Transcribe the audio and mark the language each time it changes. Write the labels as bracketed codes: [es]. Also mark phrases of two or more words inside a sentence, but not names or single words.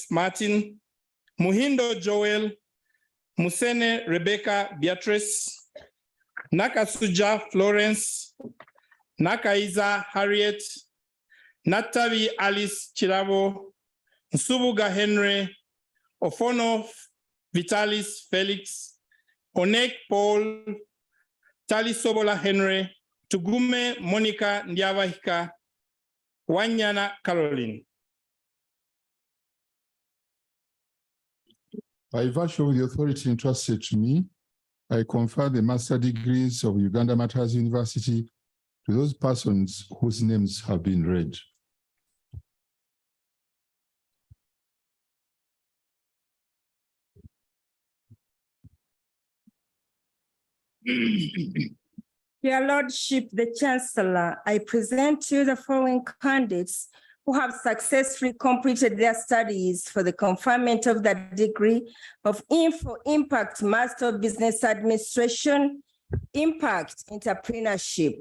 [en] Martin, Muhindo Joel, Musene Rebecca Beatrice, Nakasuja Florence, Nakaiza Harriet, Natavi Alice Chirabo, Nsubuga Henry, Ofono Vitalis Felix, Onek Paul, Talisobola Henry, Tugume Monica Ndiavahika, Wanyana Caroline. By virtue of the authority entrusted to me, I confer the master degrees of Uganda Matters University to those persons whose names have been read. Your Lordship, the Chancellor, I present to you the following candidates who have successfully completed their studies for the conferment of the degree of Info Impact Master of Business Administration, Impact Entrepreneurship.